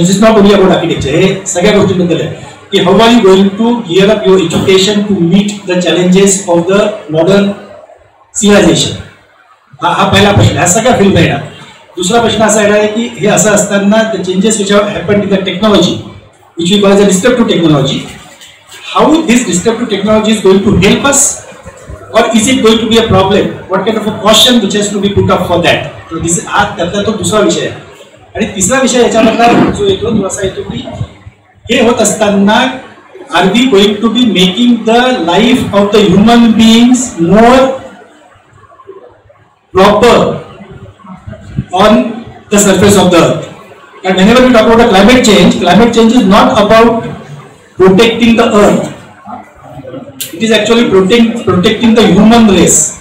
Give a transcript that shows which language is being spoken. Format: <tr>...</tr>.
<en>is not only about architecture,</en> <mr>हे सगळ्या गोष्टींबद्दल आहे की</mr> <en>How are you going to gear up your education to meet the challenges of the modern civilisation.</en> <mr>हा पहिला प्रश्न, हा सगळ्या फील्ड येणार. दुसरा प्रश्न असा येणार आहे की हे असं असताना</mr> <en>The changes which have happened in the technology which we call as a destructive technology, how this destructive technology is going to help us or is it going to be a problem? What kind of a caution which has to be put up for that? So this</en> <mr>हा त्यातला तो दुसरा विषय आहे. आणि तिसरा विषय याच्यामधला जो येतो तो असा येतो की हे होत असताना</mr> <en>Are we going to be making the life of the human beings more proper on the surface of the earth. And whenever we talk about the climate change is not about protecting the earth. It is actually protecting the human race.</en>